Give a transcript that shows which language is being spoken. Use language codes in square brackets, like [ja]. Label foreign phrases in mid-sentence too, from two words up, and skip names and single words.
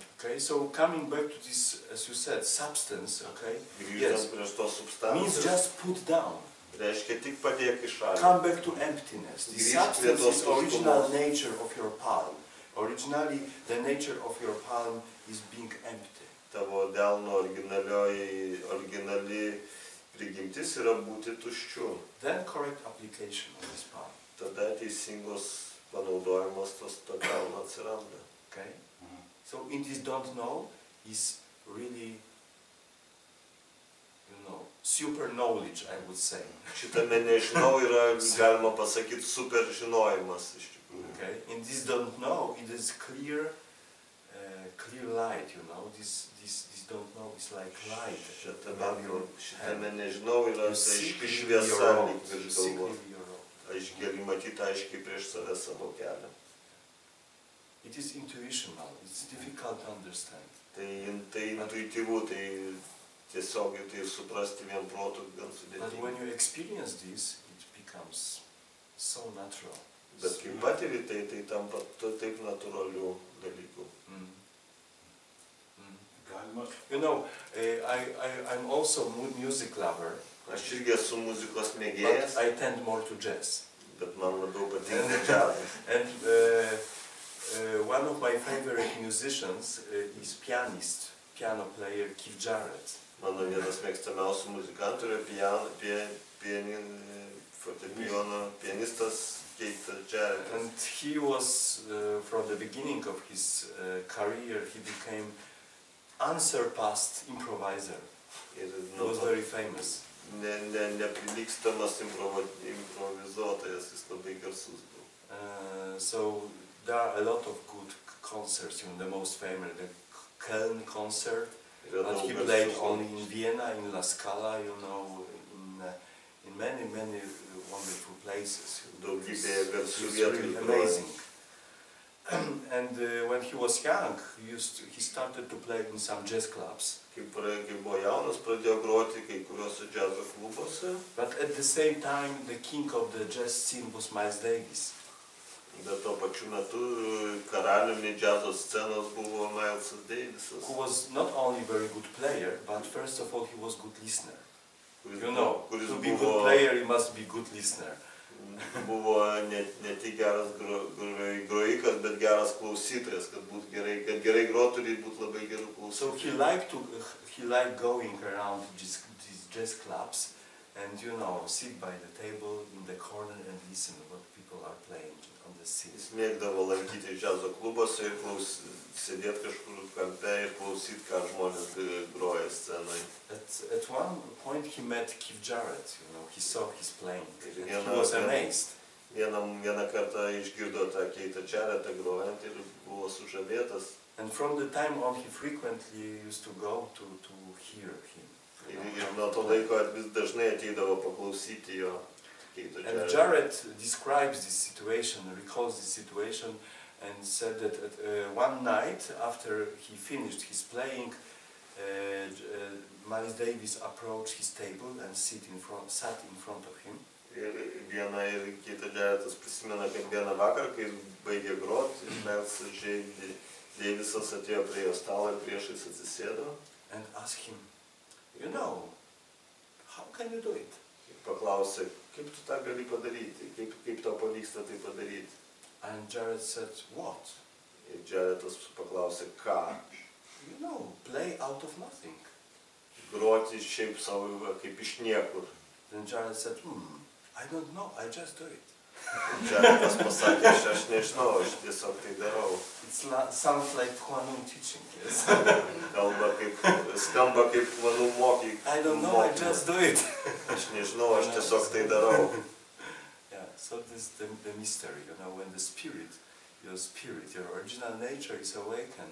[en] Okay, so coming back to this, as you said, substance, okay? [lt] Grįžtant prieš to substanciją. [en] Means just put down. [lt] Reiškia tik padėk į šalį. [en] Come back to emptiness. The substance is original nature of your palm. Originally, the nature of your palm is being empty. [lt] Tavo delno originali prigimtis yra būti tuščiu. [en] Then correct application of this palm. [lt] Tada teisingos panaudojimas to delno atsiranda. [en] Okay? So in this don't know is really, super knowledge, I would say. [lt] Šitame nežinau yra, galima pasakyti, super žinojimas iš tikrųjų. [en] Okay? In this don't know, it is clear light, This don't know is like light. [lt] Šitame nežinau yra aiški šviesa lyg virš galvos. Gali matyti aiškiai prieš save savo kelią. [en] It is intuitional, it's difficult to understand. [lt] Tai intuityvu, tai tiesiog tai suprasti vien protu gan sudėtinga. [en] But when you experience this, it becomes so natural. [lt] Bet kai patiri tai tampa taip natūralių dalykų. [en] I'm also music lover. [lt] Aš irgi esu muzikos mėgėjas. [en] But I tend more to jazz. [lt] Bet man labiau patinka džiazas. [en] And one of my favorite musicians is piano player Keith Jarrett. [lt] Mano vienas mėgstamiausių muzikantų yra fortepijono pianistas Keith Jarrett. [en] And he was, from the beginning of his career, he became unsurpassed improviser. [lt] Ir [en] He was very famous. [lt] Neprilygstamas improvizuotojas, jis labai garsus buvo. [en] So there are a lot of good concerts, you know, the most famous, the Köln concert, but he played only in Vienna, in La Scala, you know, in many wonderful places. It's really amazing. And when he was young, he started to play in some jazz clubs. [lt] Kai buvo jaunas, pradėjo groti kai kuriuose džiazo klubuose. [en] But at the same time, the king of the jazz scene was Miles Davis. [lt] Bet tuo pačiu metu karaliumi džiazo scenos buvo Milesas Davisas. [en] Who was not only very good player, but first of all he was good listener. You know, to be good player you must be good listener. [lt] Buvo ne tik geras grojikas, bet geras klausytojas, kad gerai grotų, turi būti labai gerų klausytojų. [en] So he liked going around these jazz clubs and, you know, sit by the table in the corner and listen what people are playing on the scene. [lt] Jis mėgdavo lankyti džiazo klubuose ir sėdėti kažkur kampe ir klausyti, ką žmonės groja scenoje. [en] At one point he met Keith Jarrett, you know, he saw his playing and he was amazed. [lt] Vieną kartą išgirdo tą Keithą Jarrettą grojant ir buvo sužavėtas. [en] And from the time on he frequently used to go to hear him. [lt] Ir nuo to laiko vis dažnai ateidavo paklausyti jo. [en] And Jarrett describes this situation, recalls this situation, and said that one night after he finished his playing, Miles Davis approached his table and sat in front of him. [lt] Ir Keithas Jarrettas prisimena, kad vieną vakarą, kai jis baigė groti, Milesas Davisas atėjo prie jo stalo ir priešais atsisėdo. [en] And asked him, you know, how can you do it? [lt] Ir paklausė, kaip tu tą gali padaryti, kaip tau pavyksta tai padaryti. [en] And Jarrett said, what? [lt] Ir Jarrettas paklausė, ką? [en] You know, play out of nothing. [lt] Groti šiaip savo kaip iš niekur. [en] Then Jarrett said, I don't know, I just do it. [lt] Jarrettas pasakė, aš nežinau, aš tiesiog tai darau. [en] It sounds like Kwanum teaching, yes? [lt] Skamba kaip Kwanum mokymas. [en] I don't know, I just do it. [lt] Aš nežinau, aš tiesiog tai darau. [en] Yeah, so this is the mystery, you know, when the spirit, your original nature is awakened.